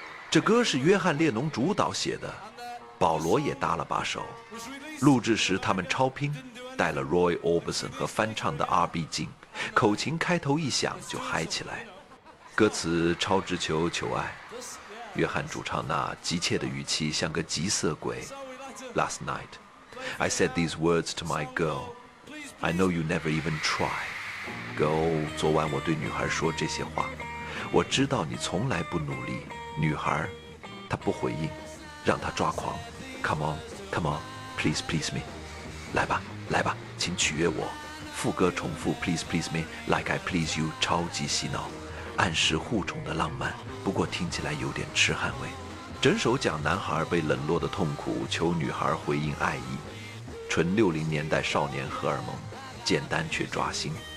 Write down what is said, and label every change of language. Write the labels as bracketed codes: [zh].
[zh] 这歌是约翰列侬主导写的，保罗也搭了把手。录制时他们超拼，带了 Roy Orbison 和翻唱的 R.B. 进，口琴开头一响就嗨起来。歌词超直球求爱，约翰主唱那急切的语气像个急色鬼。 [en] Last night, I said these words to my girl. I know you never even try. [zh] Girl, 昨晚我对女孩说这些话，我知道你从来不努力。女孩，她不回应，让她抓狂。 [en] Come on, come on, please please me. [zh] 来吧，来吧，请取悦我。副歌重复 [en] Please please me, like I please you， [zh] 超级洗脑，暗示互宠的浪漫，不过听起来有点痴汉味。整首讲男孩被冷落的痛苦，求女孩回应爱意，纯60年代少年荷尔蒙，简单却抓心。